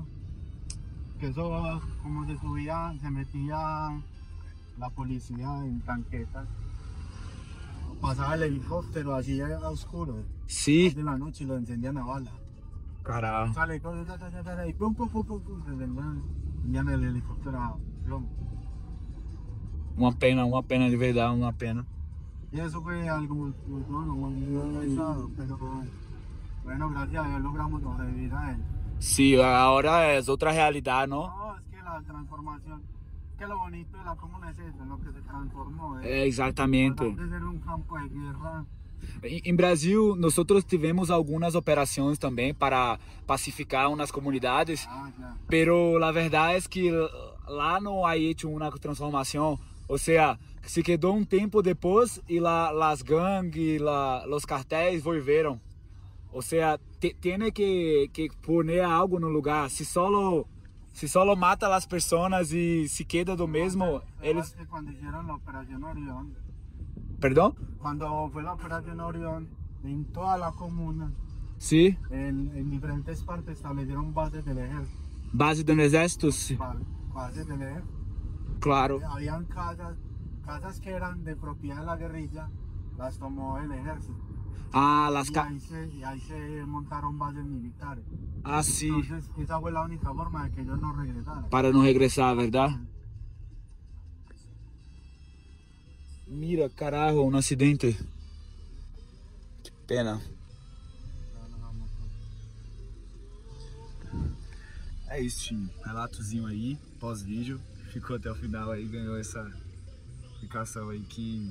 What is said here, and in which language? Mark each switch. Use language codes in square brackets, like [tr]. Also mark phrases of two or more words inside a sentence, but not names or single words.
[es] Que eso, como se subía, se metía la policía en tanquetas. Pasaba el helicóptero así a oscuro, Sí. de la noche y lo encendían a bala. Carajo. Sale y pum, se encendían el helicóptero a plomo. [pt] Uma pena de verdade, uma pena. [es] Y eso fue algo muy pesado, pero bueno, gracias a Dios logramos sobrevivir a él. Sí, ahora es otra realidad, ¿no? No, es que la transformación, que lo bonito de la comuna es eso, lo que se transformó. [pt] Exatamente. [es] De ser un campo de guerra. [pt] Em Brasil, nós tivemos algumas operações também para pacificar umas comunidades, [es] Claro. pero la verdad es que [pt] lá não há hecho uma transformação, ou seja, se quedou um tempo depois e las gangues, los cartéis volveram. Ou seja, tem que poner algo no lugar. Se solo mata as pessoas e se queda do mesmo, eles... [es] Cuando hicieron la operación Orión, [pt] Perdão? [es] cuando fue la operación Orión, en toda la comuna, [pt] Sim. [es] en diferentes partes establecieron bases del ejército. [pt] Base do exército? Sim. [es] Bases del ejército. Claro. Habían casas que eran de propiedad de la guerrilla, las tomó el ejército. Ah, Y ahí se montaron bases militares. [pt] Ah, sim. [es] Entonces, esa fue la única forma de que ellos no regresaran. [pt] Para não regressar, verdade? [es] Mira, carajo, [pt] um acidente. Que pena. É isso, time. Relatozinho aí, pós-vídeo. Ficou até o final aí, ganhou essa explicação aí que...